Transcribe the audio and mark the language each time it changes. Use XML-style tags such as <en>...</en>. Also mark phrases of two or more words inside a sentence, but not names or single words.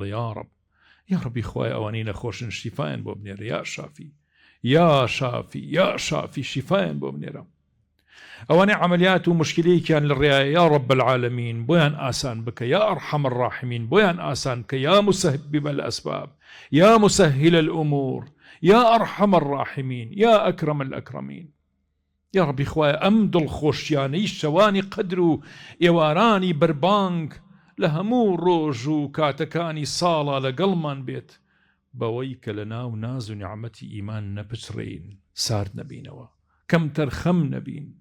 <ar>یا ڕەب یا ڕەبی</ar> <ckb>خوایە ئەوانەی نەخۆشن شیفایان بۆ بنێرە.</ckb> <ar>یا شافی یا شافی یا شافی</ar> <ckb>شیفایان بۆ بنێرە. ئەوانەی عملیات و مشکلەیەکیان لە ڕێیە</ckb> <ar>یا ڕەب العالەمین</ar> <ckb>بۆیان ئاسان بکە.</ckb> <ar>یا ئەرحەم الراحیمین</ar> <ckb>بۆیان ئاسان بکە.</ckb> <ar>یا مسهب الأسباب یا مسهل الأمور یا ئەرحەم الراحیمین یا ئەکرەم الأکرەمین. یا ڕەبی</ar> <ckb>خوایە ئەم دڵخۆشیانەی شەوانی قەدر و ئێوارانی بەربانگ لە هەموو ڕۆژ و کاتەکانی ساڵە لەگەڵمان بێت، بەوەی کە لە ناو ناز و نیعمەتی ئیمان نەپچڕین، سارد نەبینەوە، کەم تەرخەم نەبین.</ckb>